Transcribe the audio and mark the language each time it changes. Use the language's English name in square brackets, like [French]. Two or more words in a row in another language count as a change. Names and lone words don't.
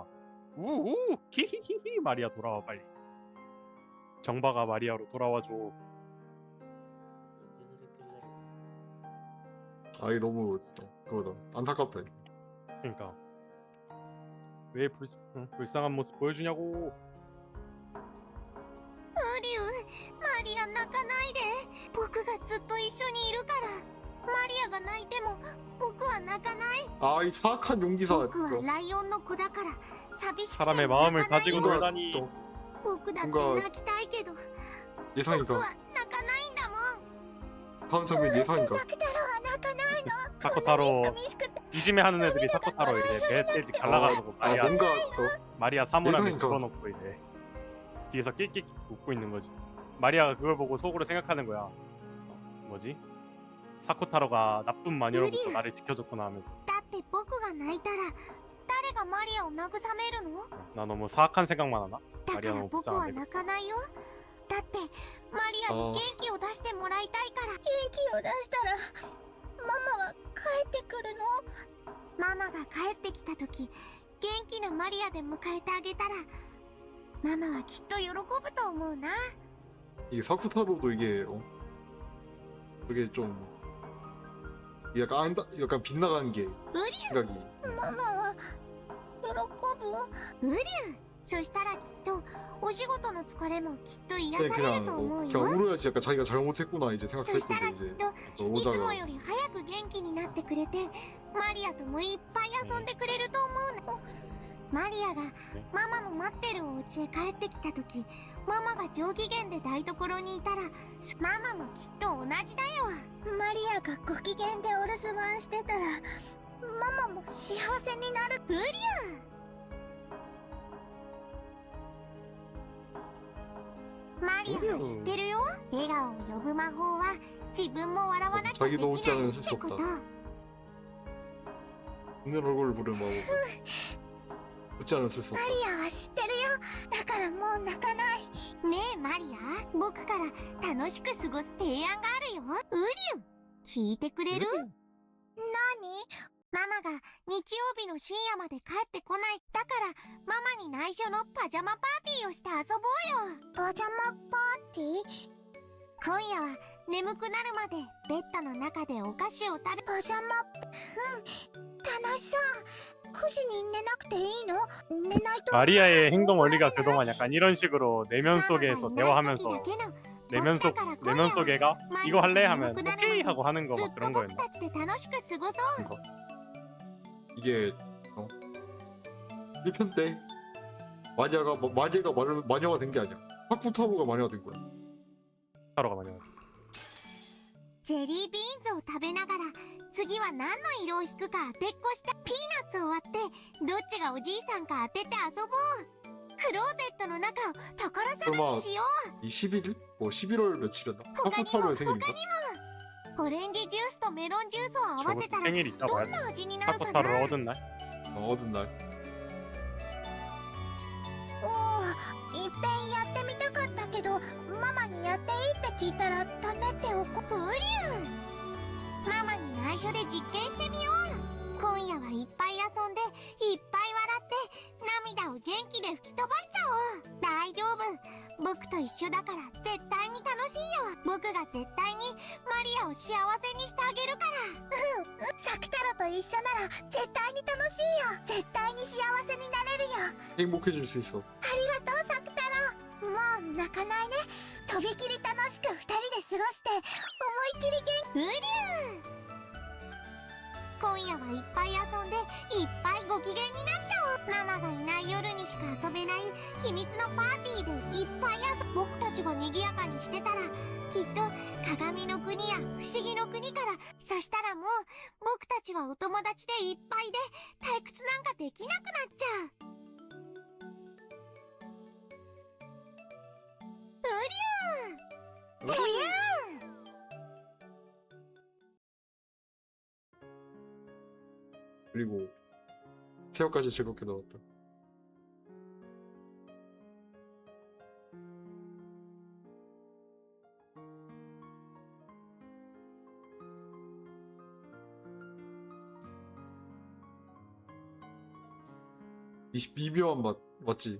[Korean] 우우 키히히히 마리아 돌아와 빨리. 정바가 마리아로 돌아와줘. 아 이게 너무 그거다. 안타깝다. 그러니까 왜 불쌍한 모습 보여주냐고. [Japanese] ウリュウ、マリア泣かないで。僕がずっと一緒にいるから。マリアが泣いても僕は泣かない。 [Korean] 아 이 사악한 용기사. [Japanese] 僕はライオンの子だから寂しくて [Korean] 사람의 [Japanese] も [Korean] 마음을 [Japanese] 泣かない [Korean] 가지고 [Japanese] よ。 [Korean] 놀다니. [Japanese] 僕だって泣きたいけど [Korean] 예상이가. [Japanese] 僕は泣かないんだもん。 [Korean] 다음 장면 예상이가. [Japanese] サク太郎は泣かないの。 [Korean] 사코타로 [Japanese] 寂しくて [Korean] 이지메 하는 애들이 사코타로 이제 배떼지 갈라가지고 마리아 뭔가 마리아 사물함에 예상이가. 집어넣고 이제 뒤에서 끽끽 웃고 있는 거지. 마리아가 그걸 보고 속으로 생각하는 거야. 뭐지? 사코타로가 나쁜 마녀로부터 나를 지켜줬구나 하면서. [Japanese] だって僕が泣いたら誰がマリアを慰めるの？ [Korean] 나 너무 사악한 생각만 하나? [Japanese] だか [Korean] 마리아 [Japanese] ら [Korean] 너무 [Japanese] 僕は [Korean] 불쌍한데. [Japanese] 泣かないよ。だってマリアに元気を出してもらいたいから。元気を出したらマは帰ってくるの？ママが帰ってきた時、元気なマリアで迎えてあげたらママはきっと喜ぶと思うな。 [Korean] 이게 사쿠타로도 이게 그게 좀 약간 빗나가는 게 생각이. [Japanese] ママは喜ぶ？ウリュウ、そしたらきっとお仕事の疲れもきっと癒される [Korean] 그냥 [Japanese] と思う [Korean] 그냥 [Japanese] よ。 [Korean] 울어야지 약간 자기가 잘못했구나 이제 [Japanese] そしたら [Korean] 생각했는데 [Japanese] きっ [Korean] 이제 [Japanese] といつ [Korean] 오자가 [Japanese] もより早く元気になってくれてマリアともいっぱい遊んでくれると思うの。マリアがママの待ってるお家へ帰ってきた時、ママが上機嫌で台所にいたらママもきっと同じだよ。マリアがご機嫌でお留守番してたらママも幸せになる。ウリュウ、マリアは知ってるよ。笑顔を呼ぶ魔法は自分も笑わなきゃでき [Korean] 자기도 [Japanese] ない [Korean] 웃지 않으면 [Japanese] っ [Korean] 쓸 수 [Japanese] てこと。 [Korean] 없다. 웃는 얼굴을 부르면 뭐 웃지 않으면 쓸 수 [Japanese] マ [Korean] 없다. [Japanese] リアは知ってるよ。だからもう泣かない。ねえマリア、僕から楽しく過ごす提案があるよ。ウリュウ、聞いてくれる？何？ママが日曜日の深夜まで帰ってこない。だからママに内緒のパジャマパーティーをして遊ぼうよ。パジャマパーティー？今夜は眠くなるまでベッドの中でお菓子を食べ。パジャマ、楽しそう。9時に寝なくていいの？寝ないと [Korean] 마리아의 행동 원리가 그동안 약간 이런 식으로 내면 속에서 대화하면서 내면 속애가 이거 할래? 하면 오케이 하고 하는 거 막 그런 거였나? 이게 1편 때 마리아가 마녀가 된 게 아니야. 사쿠타로가 마녀가 된 거야. 타로가 마녀가 됐어. [Japanese] ジェリービーンズを食べながら次は何の色を引くか当てっこしてピーナッツを割ってどっちがおじいさんか当てて遊ぼう。クローゼットの中を宝探ししよう。 [Korean] 이 11일? 뭐 11월 며칠이었나? 사쿠타로의 생일인가? [Japanese] オレンジジュースとメロンジュースを合わ [Korean] 저거 [Japanese] せたら [Korean] 생일 있다고 [Japanese] ど [Korean] 해야 [Japanese] ん [Korean] 돼. [Japanese] な味になるかな。 [Korean] 사쿠타로를 얻은 날? 얻은 날. [Japanese] おー、いっぺんやってみたかったけどママにやっていいって聞いたら食べておこう。ウリュウ、ママに内緒で実験してみよう。今夜はいっぱい遊んでいっぱい笑って涙を元気で吹き飛ばしちゃおう。大丈夫、僕と一緒だから絶対に楽しいよ。僕が絶対にマリアを幸せにしてあげるから。サクタロと一緒なら絶対に楽しいよ。絶対に幸せになれるよ。 [Korean] 행복해질 수 있어. [Japanese] ありがとうサクタロ。もう泣かないね。とびきり楽しく2人で過ごして思いきりウリュウ、今夜はいっぱい遊んでいっぱいご機嫌になっちゃおう。ママがいない夜にしか遊べない秘密のパーティーでいっぱい僕たちが賑やかにしてたらきっと鏡の国や不思議の国から。そしたらもう僕たちはお友達でいっぱいで退屈なんかできなくなっちゃう。ウリュウ、ウリュウ。 [Korean] 그리고 새우까지 즐겁게 놀았다. 이 미묘한 맛 맞지?